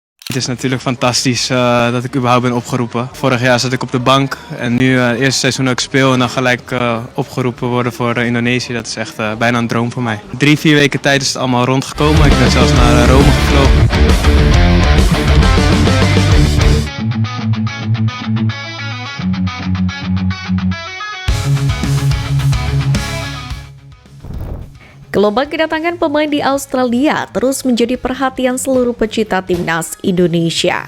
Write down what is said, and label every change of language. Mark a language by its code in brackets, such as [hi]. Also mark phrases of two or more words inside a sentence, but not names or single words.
[nl] Het is natuurlijk fantastisch dat ik überhaupt ben opgeroepen. Vorig jaar zat ik op de bank en nu het eerste seizoen dat ik speel en dan gelijk opgeroepen worden voor Indonesië. Dat is echt bijna een droom voor mij. 3-4 weken tijd is het allemaal rondgekomen. Ik ben zelfs naar Rome gevlogen. [id] Gelombang kedatangan pemain di Australia terus menjadi perhatian seluruh pecinta timnas Indonesia.